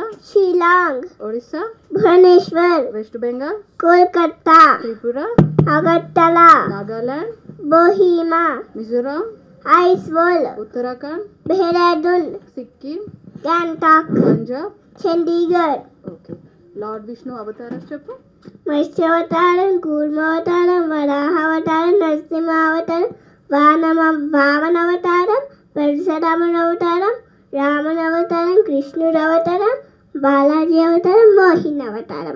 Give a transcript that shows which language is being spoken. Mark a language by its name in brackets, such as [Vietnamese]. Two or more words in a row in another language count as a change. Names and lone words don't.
[English] Shillong. Odisha. Bhubaneswar. West Bengal. Kolkata. Tripura. Agartala. Nagaland. Bohima. Mizoram. Aizawl. Uttarakhand. Dehradun. Sikkim. Gangtok. Punjab. Chandigarh. [Telugu] Okay. Lord Vishnu avataras cheppu. మత్స్యావతారం, కూర్మావతారం, వరాహావతారం, నరసింహావతారం, వామనావతారం, పరశురాముడు అవతారం, రాముని అవతారం, కృష్ణుడు అవతారం, బాలాజీ అవతారం, మోహిని అవతారం.